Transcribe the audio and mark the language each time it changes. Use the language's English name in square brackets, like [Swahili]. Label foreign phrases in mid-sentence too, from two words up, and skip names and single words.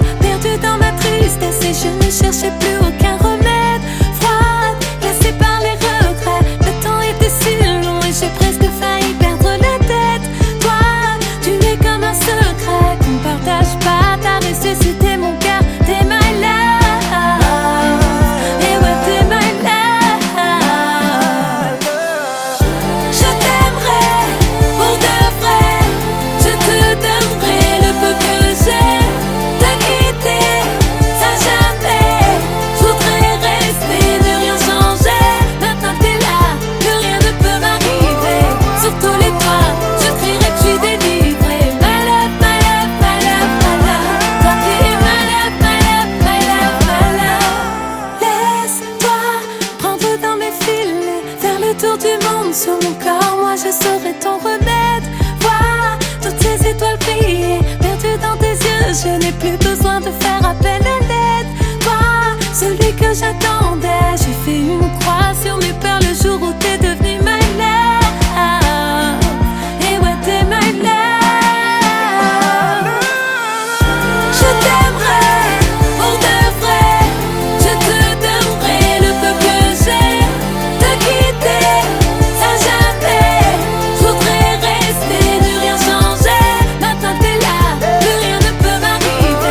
[French] Perdue dans ma tristesse et je ne cherchais plus aucun remède. Froide, glacée par les regrets. Le temps était si long et j'ai presque failli perdre la tête. Toi, tu es comme un secret qu'on partage pas. T'as ressuscité mon cœur, t'es [English] my love. [French] Et ouais, t'es [English] my love. [French] Je t'aimerais pour de vrai. Je te donnerai le peu que j'ai. T'as quitté, ça jamais. Je voudrais rester, ne rien changer. Maintenant que t'es là, plus rien ne peut m'arriver. Sur tous les toits, je crierai que je suis délivrée. [English] My love, my love, my love, my love. [French] Toi t'es [English] my love, my love, my love, my love. [French] Laisse-toi prendre dans mes filets, faire le tour du monde sur mon corps. Moi je serai ton remède. Vois toutes ces étoiles briller, perdues dans tes yeux. Je n'ai plus besoin de faire appel à l'aide. Toi, celui que j'attendais. J'ai fait une croix sur mes peurs le jour où t'es devenu [English] my love. [French] Et ouais, t'es [English] my love. [French] Je t'aimerais pour de vrai. Je te donnerai le peu que j'ai. Te quitter, ça jamais. Je voudrais rester, ne rien changer. Maintenant que t'es là, plus rien ne peut m'arriver.